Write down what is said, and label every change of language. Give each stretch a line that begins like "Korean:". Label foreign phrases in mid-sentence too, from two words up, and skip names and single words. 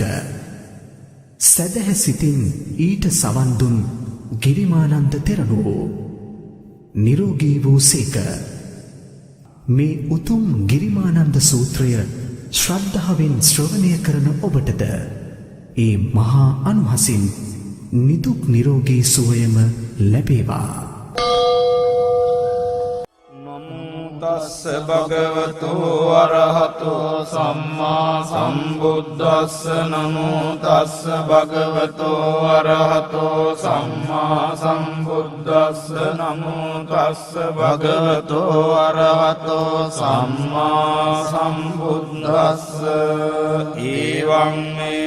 Sinhala: සැදැහැ සිතින් ඊට සවන් දුන් ගිරිමානන්ද තෙරණුවෝ නිරෝගී වූ සේක. මේ උතුම් ගිරිමානන්ද සූත්‍රය ශ්‍රද්ධාවෙන් ශ්‍රවණය කරන ඔබටද ඒ මහා අනුහසින් නිදුක් නිරෝගී සුවයම ලැබේවා.
Pali: තස්ස භගවතු අරහතෝ සම්මා සම්බුද්දස්ස නමෝ තස්ස භගවතු අරහතෝ සම්මා සම්බුද්දස්ස නමෝ තස්ස භගවතු අරහතෝ සම්මා සම්බුද්දස්ස ඊවං මේ